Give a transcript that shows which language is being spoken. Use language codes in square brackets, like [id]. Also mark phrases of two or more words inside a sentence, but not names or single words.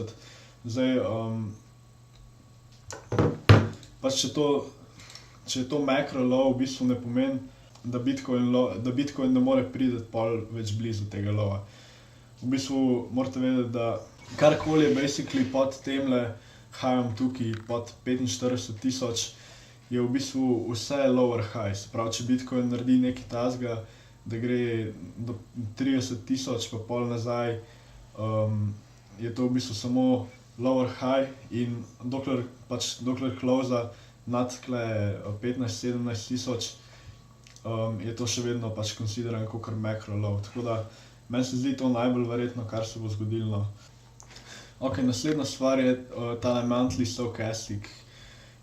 [sl] Zdaj, pač če je to [en] macro low, [sl] v bistvu ne pomeni, da Bitcoin ne more priti pol več blizu tega lowa. V bistvu morate vedeti, da karkoli je basically pod temle high-om tukaj, pod 45.000, je v bistvu vse [en] lower high. [sl] Se pravi, če Bitcoin naredi nekaj takega, da gre do 30.000 pa pol nazaj, je to v bistvu samo [en] lower high [sl] in dokler close nad 15-17.000, je to še vedno pač consideran kakor [en] macro low. [sl] Tako da meni se zdi to najbolj verjetno, kar se bo zgodilo. Ok, naslednja stvar je tale [en] monthly stochastic.